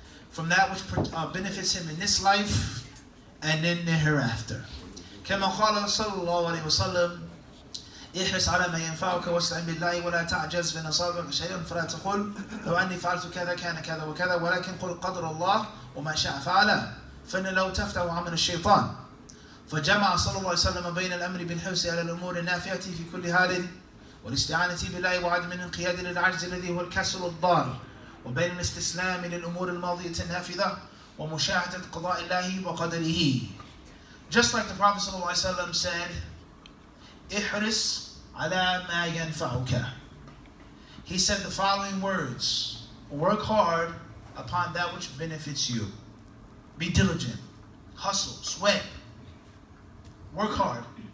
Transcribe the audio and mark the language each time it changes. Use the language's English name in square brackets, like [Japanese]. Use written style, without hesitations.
[English] From that which benefits him in this life and in the hereafter. [Arabic] كما قال صلى الله عليه وسلم احرص على ما ينفعك واستعن بالله ولا تعجز فإن أصابك شيء فلا تقل لو أني فعلت كذا كان كذا وكذا ولكن قل قدر الله وما شاء فعله فإن لو تفتح عمل الشيطان فجمع صلى الله عليه وسلم بين الأمر بالحرص على الأمور النافعة في كل حال والاستعانة بالله وعدم الانقياد للعجز الذي هو الكسل الضار وبين الاستسلام للأمور الماضية النافذة ومشاهدة قضاء الله وقدره. [English] Just like the Prophet ﷺ said, [Arabic] احرص على ما ينفعك. [English] He said the following words: work hard upon that which benefits you. Be diligent, hustle, sweat, work hard.